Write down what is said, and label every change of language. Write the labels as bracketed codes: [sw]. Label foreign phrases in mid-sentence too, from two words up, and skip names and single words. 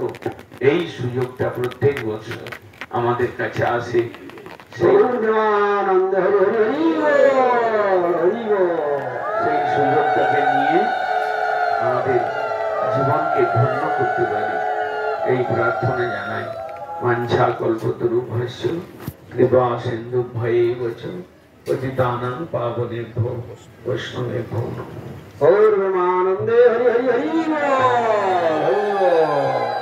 [bn] এই সুযোগটা প্রত্যেক বছর আমাদের কাছে আসে। সেই সুযোগটাকে নিয়ে আমাদের জীবনকে ধন্য করতে পারি, এই প্রার্থনা জানাই। [sa] বাঞ্ছা কল্পতরুভ্যশ্চ কৃপা সিন্ধুভ্যেব চ পতিতানাং পাবনেভ্যো বৈষ্ণবেভ্যো নমঃ। [bn] গৌর প্রেমানন্দে হরি হরি হরি বল।